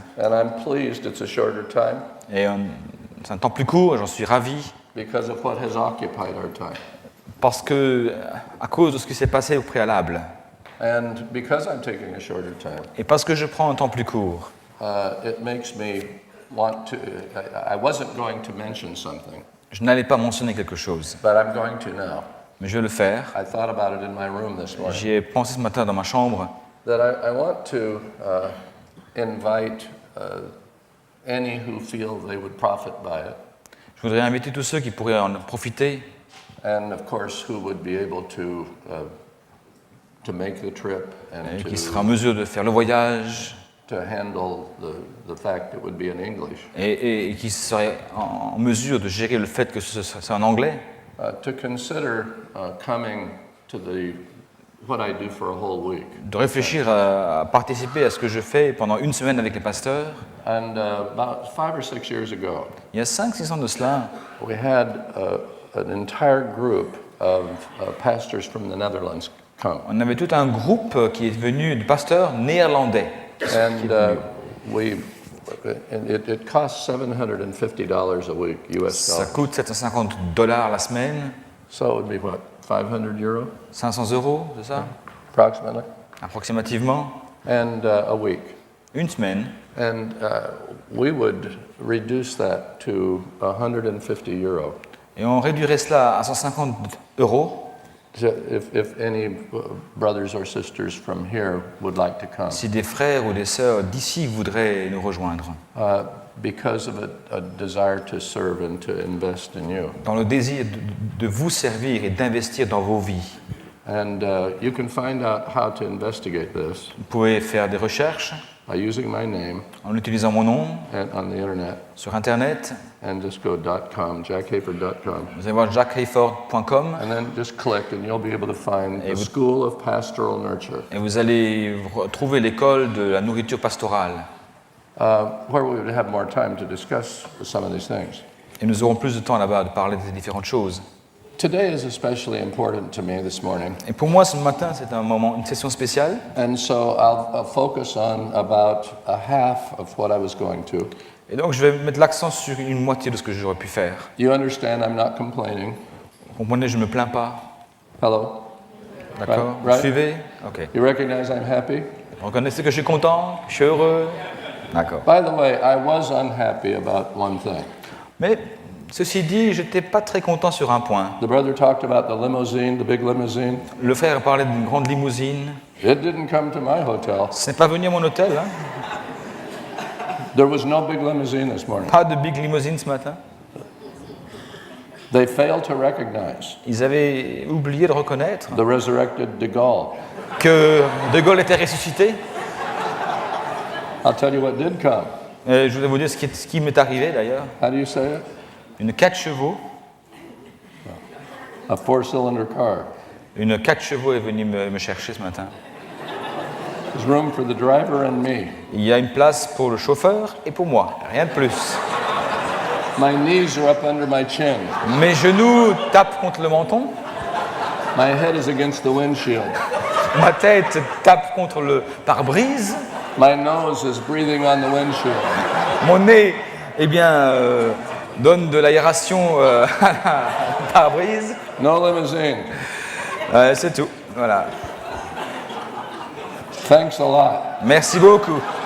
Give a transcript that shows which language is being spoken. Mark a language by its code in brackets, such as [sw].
[en] and I'm pleased it's a shorter time [fr] Et c'est un temps plus court, j'en suis ravi. [en] because of what has occupied our time. [fr] Parce que, à cause de ce qui s'est passé au préalable, [en] And because I'm taking a shorter time, [fr] et parce que je prends un temps plus court, [en] it makes me want to. I wasn't going to mention something, [fr] je n'allais pas mentionner quelque chose, [en] but I'm going to now. [fr] mais je vais le faire. [en] I thought about it in my room this morning. [fr] J'y ai pensé ce matin dans ma chambre. [en] That I want to invite any who feel they would profit by it, [fr] Je voudrais inviter tous ceux qui pourraient en profiter, [en] and of course who would be able to make the trip [fr] et [en] and [fr] qui seraient en mesure de faire le voyage, [en] to handle the fact it would be in English, [fr] et qui seraient en mesure de gérer le fait que c'est en anglais, [en] to consider coming to what I do for a whole week. [fr] de réfléchir à participer à ce que je fais pendant une semaine avec les pasteurs. [en] And about 5 or 6 years ago, [fr] Il y a 5-6 ans de cela, [en] we had an entire group of pastors from the Netherlands come. [fr] on avait tout un groupe qui est venu de pasteurs néerlandais. [en] And we and it costs $750 a week, US [fr] Ça [en] dollars. [fr] coûte $750 la semaine, [en] So it would be what, 500 euro [fr] 500 euros, c'est ça? [en] approximately? [fr] Approximativement. [en] And a week. [fr] Une semaine. [en] And we would reduce that to 150 euro. [fr] Et on réduirait cela à 150 euros [en] If any brothers or sisters from here would like to come. [fr] si des frères ou des sœurs d'ici voudraient nous rejoindre. [en] Because of a desire to serve and to invest in you. [fr] Dans le désir de vous servir et d'investir dans vos vies. [en] And you can find out how to investigate this [fr] Vous pouvez faire des recherches [en] by using my name [fr] en utilisant mon nom [en] and on the internet [fr] sur Internet. [en] and just go .com, jackhayford.com. [fr] Vous allez voir jackhayford.com [en] And then just click and you'll be able to find [fr] Et [en] the [fr] vous- [en] School of Pastoral Nurture, [fr] et vous allez trouver l'école de la nourriture pastorale. [en] where we would have more time to discuss some of these things. [fr] Et nous aurons plus de temps là-bas de parler des différentes choses. [en] Today is especially important to me this morning, [fr] Et pour moi, ce matin, c'est un moment, une session spéciale. [en] and so I'll focus on about a half of what I was going to. [fr] Et donc, je vais mettre l'accent sur une moitié de ce que j'aurais pu faire. [en] You understand I'm not complaining. [fr] Vous comprenez, je ne me plains pas. [en] Hello? [fr] D'accord? [en] Right. [fr] Vous suivez? Ok. [en] You recognize I'm happy? [fr] Vous reconnaissez que je suis content? Je suis heureux? D'accord. [en] By the way, I was unhappy about one thing. [fr] Mais, ceci dit, je n'étais pas très content sur un point. [en] The brother talked about the limousine, the big limousine. [fr] Le frère parlait d'une grande limousine. [en] It didn't come to my hotel. [fr] Ce n'est pas venu à mon hôtel, hein? [en] There was no big limousine this morning. [fr] Pas de big limousine ce matin. [en] They failed to recognize [fr] Ils avaient oublié de reconnaître [en] the resurrected de Gaulle. [fr] que De Gaulle était ressuscité. [en] I'll tell you what did come. [fr] Je voudrais vous dire ce qui m'est arrivé d'ailleurs. [en] How do you say it? [fr] Une 4 chevaux. [en] A four-cylinder car. [fr] Une 4 chevaux est venue me chercher ce matin. [en] There's room for the driver and me. [fr] Il y a une place pour le chauffeur et pour moi, rien de plus. [en] My knees are up under my chin. [fr] Mes genoux tapent contre le menton, [en] My head is against the windshield. [fr] ma tête tape contre le pare-brise, [en] My nose is breathing on the windshield. [fr] mon nez, eh bien, donne de l'aération à la pare-brise. [en] No limousine. [fr] C'est tout, voilà. [en] Thanks a lot. [fr] Merci beaucoup.